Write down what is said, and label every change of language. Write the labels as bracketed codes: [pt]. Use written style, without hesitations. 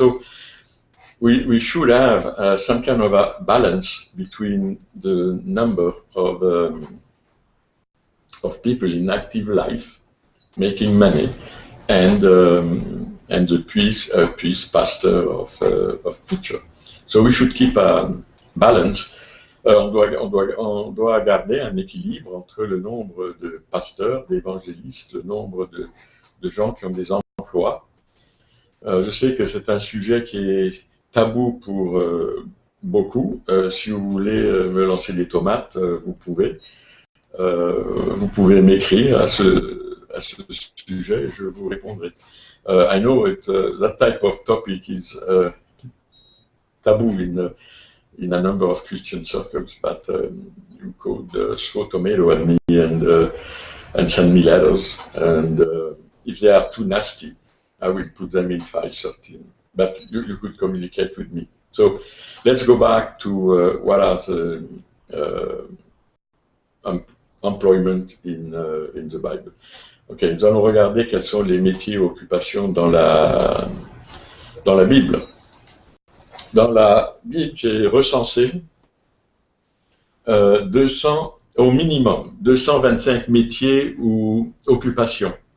[en] So we should have some kind of a balance between the number of people in active life making money and the priest pastor of preacher. So we should keep a balance. [fr] On doit garder un équilibre entre le nombre de pasteurs, d'évangélistes, le nombre de gens qui ont des emplois. Je sais que c'est un sujet qui est tabou pour beaucoup. Si vous voulez me lancer des tomates, vous pouvez. Vous pouvez m'écrire à ce sujet et je vous répondrai. [en] I know that type of topic is taboo in a number of Christian circles, but you could throw tomato at me and send me letters, and if they are too nasty, I will put them in 513. But you could communicate with me. So let's go back to what are the employment in the Bible. [fr] Ok, nous allons regarder quels sont les métiers et occupations dans la Bible. Dans la Bible, j'ai recensé au minimum 225 métiers ou occupations.